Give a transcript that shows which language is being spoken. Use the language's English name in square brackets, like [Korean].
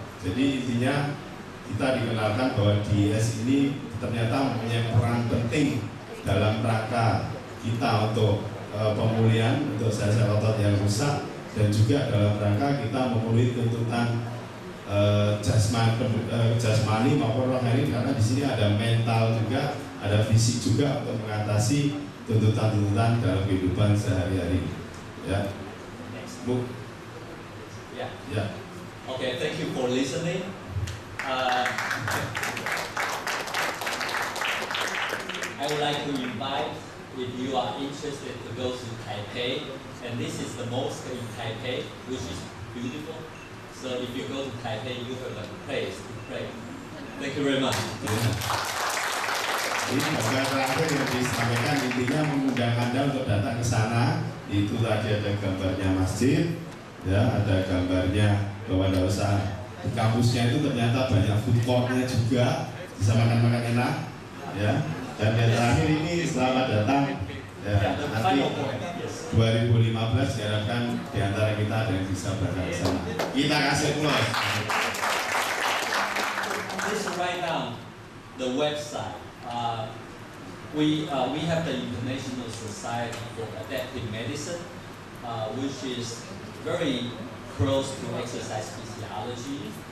[Indonesian] Jadi intinya kita dikenalkan bahwa DES ini ternyata mempunyai peran penting dalam rangka kita untuk pemulihan untuk sel-sel otot yang rusak, dan juga dalam rangka kita memenuhi tuntutan jasmani maupun rohani, karena di sini ada mental juga, ada fisik juga untuk mengatasi tuntutan-tuntutan dalam kehidupan sehari-hari. Ya. Bu. [English] Yeah. [Indonesian] Ya. [English] Okay, thank you for listening. I would like to invite, if you are interested to go to Taipei, and this is the mosque in Taipei, which is beautiful. So if you go to Taipei, you have a place to pray. Thank you very much. [Indonesian] Ini bagian terakhir yang disampaikan, intinya mengundang Anda untuk datang ke sana. Itu tadi ada gambarnya masjid, ya, ada gambarnya bahwa Anda usah di kampusnya itu ternyata banyak food courtnya juga, bisa makan-makan enak, ya. Dan yang terakhir ini selamat datang, ya, nanti 2015 diharapkan di antara kita ada yang bisa berangkat ke sana. Kita kasih plus. [English] Please write down the website. We have the International Society for Adaptive Medicine. which is very close to exercise physiology.